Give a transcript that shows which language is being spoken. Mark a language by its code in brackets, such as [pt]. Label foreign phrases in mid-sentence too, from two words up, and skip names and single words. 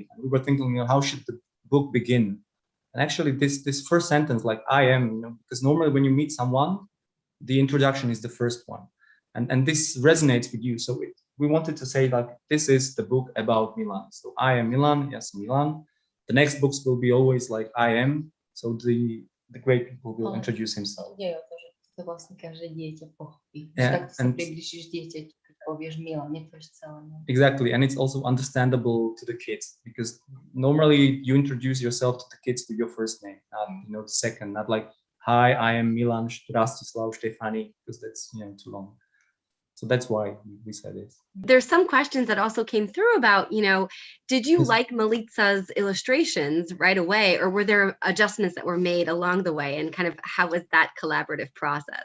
[en] We were thinking, how should the book begin? And actually, this first sentence, like I am, because normally when you meet someone, the introduction is the first one, and this resonates with you. So we wanted to say like this is the book about Milan. So I am Milan, yes, Milan. The next books will be always like I am. So the great people will introduce himself. [sk] To vlastne každé dieťa pochopí. [en] Yeah, [sk] Takto sa priblížiš dieťaťu, keď povieš Milan, nepovieš celé. [en] Exactly, and it's also understandable to the kids because normally you introduce yourself to the kids with your first name, not the second, not like hi, I am Milan Rastislav Štefánik, because that's too long. So that's why we said it. There's some questions that also came through about, did you like Milica's illustrations right away, or were there adjustments that were made along the way, and kind of how was that collaborative process?